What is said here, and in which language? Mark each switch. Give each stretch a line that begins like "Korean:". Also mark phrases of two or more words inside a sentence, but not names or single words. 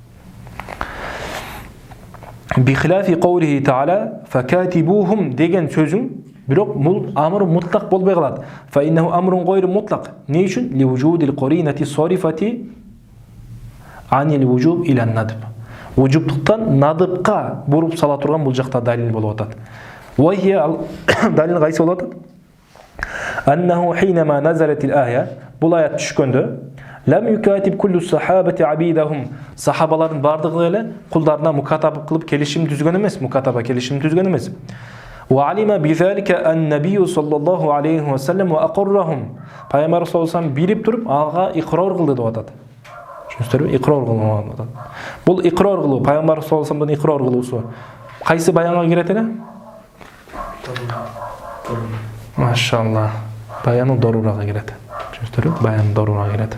Arabic: بخلاف قوله تعالى فكاتبوهم
Kyrgyz: деген сөзүң бирок бул
Arabic: أمر مطلق
Kyrgyz: болбой калат
Arabic: فإنه أمر غير مطلق
Kyrgyz: эмне үчүн
Arabic: لوجود القرينة الصارفة عن الوجوب إلى الندب
Kyrgyz: وجوبтуктан надыбка буруп сала турган бул жакта далил болуп атат
Arabic: وهي دليل
Kyrgyz: قайсы болот?
Arabic: أنه حينما نزلت الآية
Kyrgyz: бұл аят түшкөндө
Arabic: لم يكاتب كل الصحابة عبيدهم
Kyrgyz: сахабалардын бардыгы эле кулдарына мукатаба кылып келишим түзгөн эмес, мукатаба келишим түзгөн эмес.
Arabic: وعلم بذلك النبي صلى الله عليه وسلم وأقرهم
Kyrgyz: Пайгамбар
Arabic: صلى الله عليه وسلم
Kyrgyz: билип туруп ага икрор кылды деп атат. Түшүнүңүздөрбү? Икрор кылган деп атат. Бул икрор кылуу, Пайгамбар
Arabic: صلى الله عليه وسلم
Kyrgyz: икрор кылуусу кайсы баянга кирет эле? Машалла. Баяну дорурага кирет. Түшүнүңүздөрбү? Баян дорурага кирет.